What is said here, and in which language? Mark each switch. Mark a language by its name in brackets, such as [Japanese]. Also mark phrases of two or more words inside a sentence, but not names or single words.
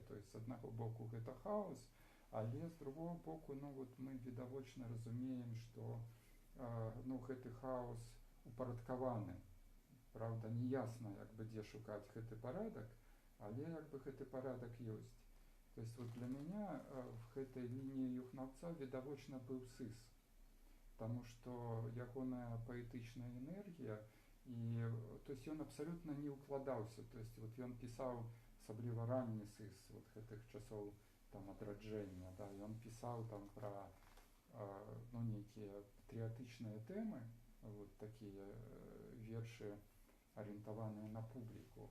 [Russian] То есть [Belarusian] з аднаго боку гэта хаос, але з другого боку, ну вот мы відавочна разумеем, што ну гэты хаос упарадкаваны. Правда, не ясна, як бы дзе шукаць гэты парадак, але як бы гэты парадак ёсць. [Russian] То есть вот для меня в [Belarusian] гэтай лініі Юхнаўца відавочна быў сыс, таму што ягоная паэтычная энергія, і [Russian] то есть [Belarusian] ён абсалютна не ўкладаўся. [Russian] То есть вот [Belarusian] ён пісаў, асабліва ранні сыс вот гэтых часоў там адраджэння, да, ён пісаў там пра ну нейкія патрыятычныя тэмы, вот такія вершы арыентаваныя на публіку.